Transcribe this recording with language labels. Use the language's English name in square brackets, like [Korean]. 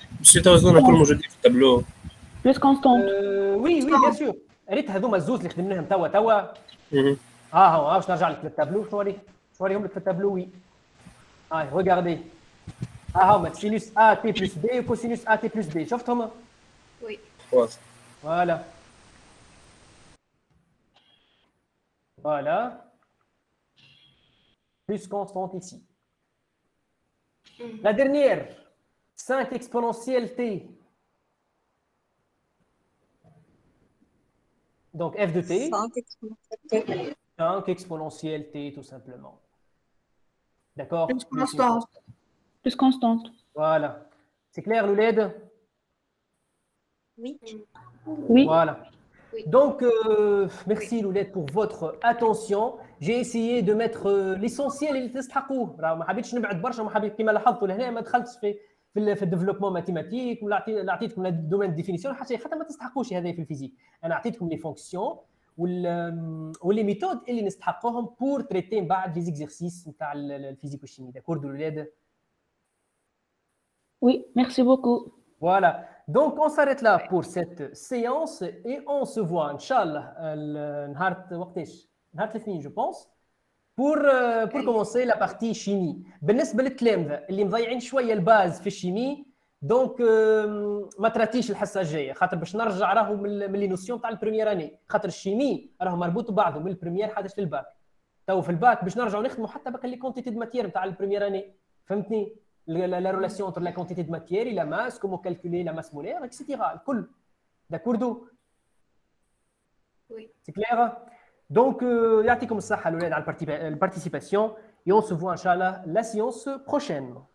[Arabic] Monsieur Tawazon, كل موجودين في التابلو. [French] Plus constante. Oui, bien sûr. [Arabic] ريت هذوما الزوز اللي خدمناهم توا. هو باش نرجع لك للتابلو. شوريهم لك في التابلو. وي. [French] regardez. هما sinus A T plus B و cosinus A T plus B. [Arabic] شفتهم؟ [French] Oui. [Arabic] واضح. [French] Voilà. Voilà. Plus constante ici. La dernière, 5 exponentielle t. Donc f de t. 5 exponentielle t. 5 exponentielle t, tout simplement. D'accord? Plus constante. Plus constante. Voilà. C'est clair, Louled? Oui. Oui. Voilà. Donc, merci Louled pour votre attention. J'ai essayé de mettre l'essentiel [Arabic] اللي تستحقوه. راه ما حبيتش نبعد برشا، ما حبيت كما لاحظتوا لهنا ما دخلتش في الديفلوبمون ماتيماتيك ولا اعطيتكم الدومين ديفينيسيون حتى ما تستحقوش هذا في الفيزيك. انا اعطيتكم لي فونكسيون واللي ميثود اللي نستحقوهم بور تريتي من بعد لي زيكزيرسيس نتاع الفيزيك والشيمي. داكور Louled? [French] Oui, merci beaucoup. Voilà. Donc, on s'arrête là pour cette séance et on se voit, Inch'Allah, je pense, pour commencer la partie chimie. [Arabic] بالنسبة للتلامذة اللي مضيعين شوية الباز في الشيمي، دونك ما تراتيش الحصة الجاية، خاطر باش نرجع راهو من لي نوسيون تاع البريمير اني، خاطر الشيمي راهو مربوط ببعضه من البريمير حتى للباك. تو في الباك باش نرجعوا نخدموا حتى بقى لي كونتيتي دو ماتيير نتاع البريمير اني، فهمتني؟ [French] La relation entre la quantité de matière et la masse, comment calculer la masse molaire, etc. D'accord? Oui. C'est clair? Donc, [Arabic] يعطيكم الصحة الأولاد على [French] الparticipation et on se voit, Inch'Allah, la séance prochaine.